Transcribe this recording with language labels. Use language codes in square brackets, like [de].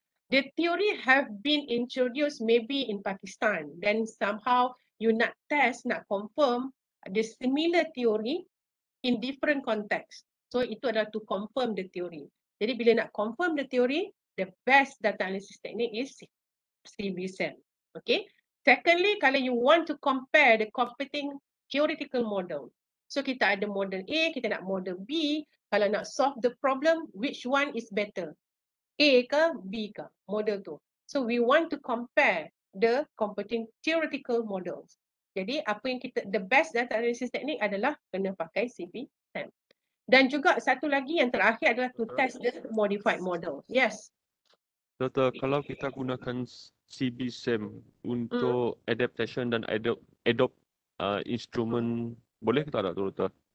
[en] The theory have been introduced maybe in Pakistan, then somehow you [ms] nak test, nak confirm [en] the similar theory in different context. So [ms] itu adalah [en] to confirm the theory. [ms] Jadi bila nak confirm [en] the theory, the best data analysis technique is CB-SEM. Okay. Secondly, [ms] kalau [en] you want to compare the competing theoretical model. [ms] So kita ada model A, kita nak model B. Kalau nak solve the problem, [en] which one is better? [ms] A ke B ke model tu. [en] So we want to compare the competing theoretical models. [ms] Jadi apa yang [en] the best data analysis technique [ms] adalah kena pakai CB-SEM. Dan juga satu lagi yang terakhir adalah [en] to test the modified model. Yes. [ms] Doktor, kalau kita gunakan CB-SEM untuk adaptation dan adopt instrumen, boleh ke tak ada doktor?